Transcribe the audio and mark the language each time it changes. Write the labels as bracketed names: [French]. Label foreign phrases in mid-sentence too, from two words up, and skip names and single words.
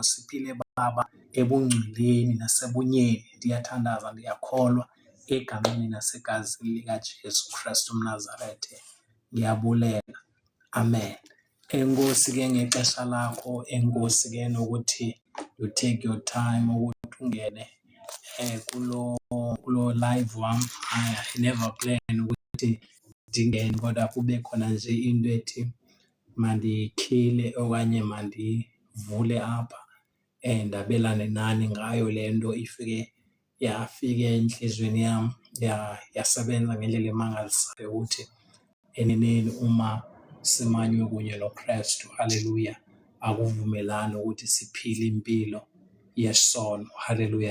[Xhosa] Siphile Baba ebungcweleni nasebunyeni. Ndiyathandaza, ndiyakholwa egameni nasegazini likaJesu Kristu umNazaretha, ndiyabulela. Amen. Enkosi ke ngexesha lakho, enkosi ke nokuthi [English] you take your time [Xhosa] ukuthi ungene kulo live wam. [English] I never plan [Xhosa] ukuthi ndingene, kodwa kube khona nje into ethi mandikhile okanye mandivule apha ndabelane nani ngayo le nto ifike yafika entliziyweni yam, yasebenza ngendlela emangalisayo ukuthi eneneni uma simanywe kunye noKristu, haleluya, akuvumelani ukuthi siphile impilo yesono, haleluya.